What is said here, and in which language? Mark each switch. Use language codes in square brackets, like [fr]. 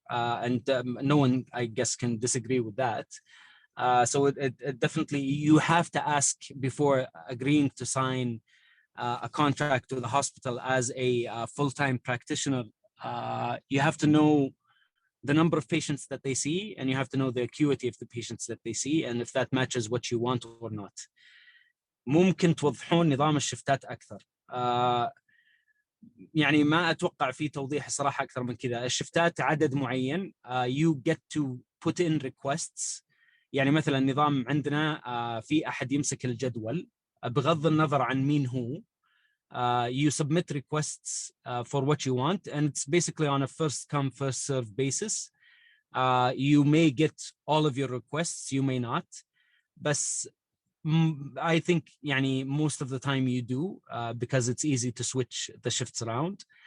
[en] And no one, I guess, can disagree with that. So it definitely, you have to ask before agreeing to sign a contract with the hospital as a full-time practitioner. You have to know the number of patients that they see, and you have to know the acuity of the patients that they see, and if that matches what you want or not. [ar] ممكن توضحون نظام الشفتات أكثر. يعني ما أتوقع في توضيح صراحة أكثر من كذا. الشفتات عدد معين. [en] You get to put in requests. [ar] يعني مثلا نظام عندنا في أحد يمسك الجدول بغض النظر عن مين هو. [en] You submit requests for what you want, and it's basically on a first come first serve basis. You may get all of your requests, you may not, but I think يعني most of the time you do because it's easy to switch the shifts around.